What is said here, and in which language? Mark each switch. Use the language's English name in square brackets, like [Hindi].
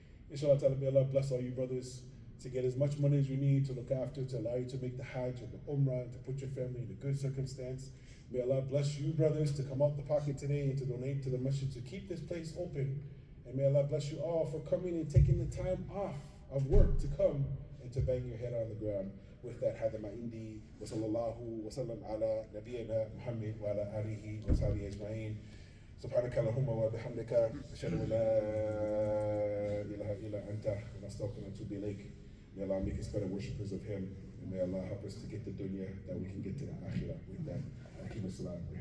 [English] Inshallah, may Allah bless all you brothers to get as much money as you need to look after, to allow you to make the Hajj and the Umrah, and to put your family in a good circumstance. May Allah bless you brothers to come out the pocket today and to donate to the masjid to keep this place open. And may Allah bless you all for coming and taking the time off of work to come and to bang your head on the ground. With that, [Arabic] هذا ما عندي وصلى الله وسلم على نبينا محمد وعلى آله وصحبه أجمعين. سبحانك اللهم وبحمدك أشهد أن لا إله إلا أنت ونستغفرك ونتوب إليك. [English] May Allah make us better worshippers of Him, and may Allah help us to get the dunya that we can get to the akhirah with that. Aqimus salat.